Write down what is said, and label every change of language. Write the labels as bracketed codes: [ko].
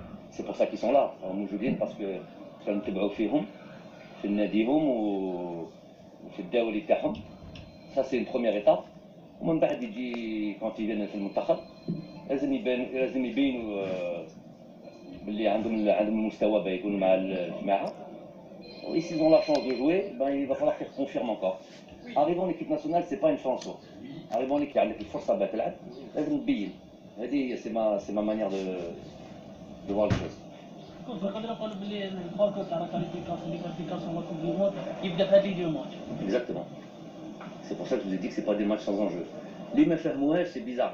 [fr] سي بور سا كي سون لا [ar] موجودين باسكو كنتبعوا فيهم في ناديهم وفي الدوري تاعهم. [fr] سا سي اون بروميير ايتاب. [ar] ومن بعد يجي كونت يبان في المنتخب لازم يبينوا باللي عندهم المستوى باش يكونوا مع الجماعه. [fr] Et s'ils ont la chance de jouer, ben, il va falloir qu'ils confirment encore. Arriver en équipe nationale, c'est pas une chance. Arriver en équipe, il faut savoir [ar] تلعب لازم تبين. هذه [fr] c'est ma manière de voir les choses. [ar] نقدر نقول باللي الباركور تاع الكاليفيكاسيون [fr] لا كوب دو موند [ar] يبدا في هذه دو ماتش. [fr] Exactement. C'est pour ça que je vous ai dit que c'est pas des matchs sans enjeu. Les [ar] ما فهموهاش, [fr] c'est bizarre.